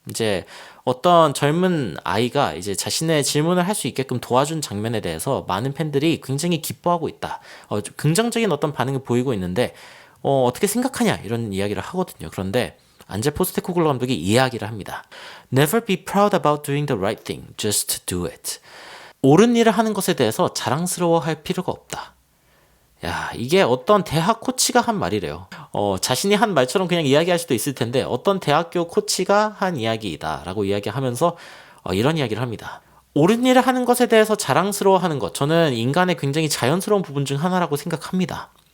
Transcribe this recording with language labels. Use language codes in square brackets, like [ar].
[ko] 이제 어떤 젊은 아이가 이제 자신의 질문을 할 수 있게끔 도와준 장면에 대해서 많은 팬들이 굉장히 기뻐하고 있다. 긍정적인 어떤 반응을 보이고 있는데, 어떻게 생각하냐 이런 이야기를 하거든요. 그런데 안제 포스테코글루 감독이 이야기를 합니다. [en] Never be proud about doing the right thing. Just do it. [ko] 옳은 일을 하는 것에 대해서 자랑스러워할 필요가 없다. 야, 이게 어떤 대학 코치가 한 말이래요. 자신이 한 말처럼 그냥 이야기할 수도 있을 텐데, 어떤 대학교 코치가 한 이야기이다 라고 이야기하면서 이런 이야기를 합니다. 옳은 일을 하는 것에 대해서 자랑스러워하는 것, 저는 인간의 굉장히 자연스러운 부분 중 하나라고 생각합니다.